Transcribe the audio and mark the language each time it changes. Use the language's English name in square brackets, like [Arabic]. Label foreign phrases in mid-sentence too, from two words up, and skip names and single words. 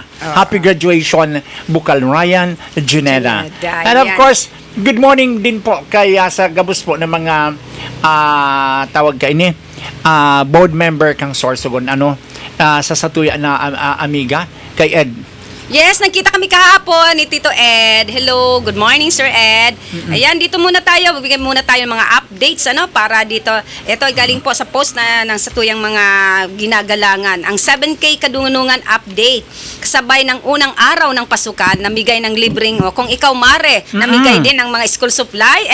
[English] Happy graduation, Bukal Ryan Juneda. Juneda, And of [Filipino] yan. [English] course, good morning [Bikol] din po kaya sa gabos po ng mga tawag ka ini board member kang Sorsogon sa Satuya na amiga kay Ed. Yes, [Filipino] nagkita kami kahapon ni Tito Ed. [English] Hello, good morning Sir Ed. [Filipino] Ayan, dito muna tayo. Bibigyan muna tayo ng mga updates para dito. Ito ay galing po sa post ng satuyang mga ginagalangan. Ang 7K kadunungan update. Kasabay ng unang araw ng pasukan, namigay ng libreng, kung ikaw Mare, namigay din ng mga school supply.